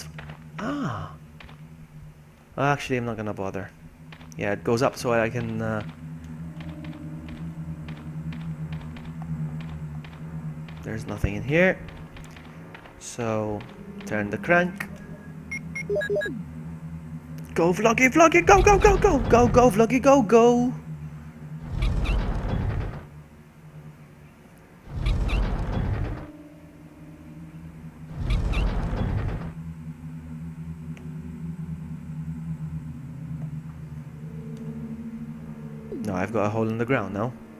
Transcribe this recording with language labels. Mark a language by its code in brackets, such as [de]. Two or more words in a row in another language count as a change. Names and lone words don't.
[en] Ah. Actually, I'm not gonna bother. Yeah, it goes up so I can... There's nothing in here. So, turn the crank. Go, Vloggy, Vloggy, go, go, go, go! Go, go, Vloggy, go, go! No, I've got a hole in the ground now.